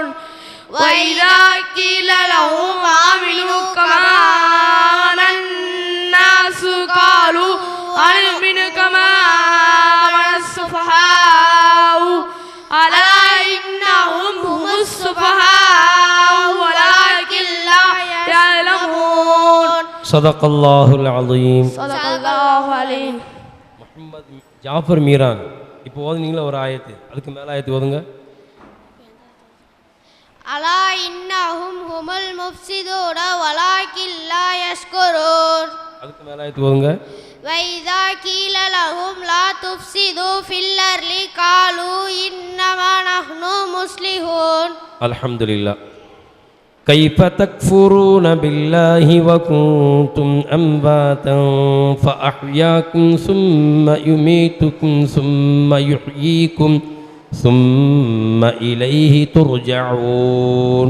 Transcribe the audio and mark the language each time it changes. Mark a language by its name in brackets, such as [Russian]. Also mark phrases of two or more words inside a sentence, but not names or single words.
[Arabic] وإذا قيل لهم آمنوا كما آمن الناس قالوا أنؤمن كما آمن السفهاء. ألا إنهم هم السفهاء ولكن لا يعلمون. صدق الله العظيم. صدق الله العظيم. [Tamil] முஹம்மது ஜாஃபர் மீரான் இப்போ ஓதுனீங்களா ஒரு ஆயத்து, அதுக்கு மேலே ஆயத்து ஓதுங்க. [Arabic] ألا إنهم هم المفسدون ولكن لا يشكرون. [Tamil] அதுக்கு மேலே ஆயத்து ஓதுங்க. [Arabic] وإذا قيل لهم لا تفسدوا في الأرض قالوا إنما نحن مصلحون. அல்ஹம்துலில்லாஹ். كيف تكفرون بالله وكنتم أمواتا فأحياكم ثم يميتكم ثم يحييكم ثم إليه ترجعون.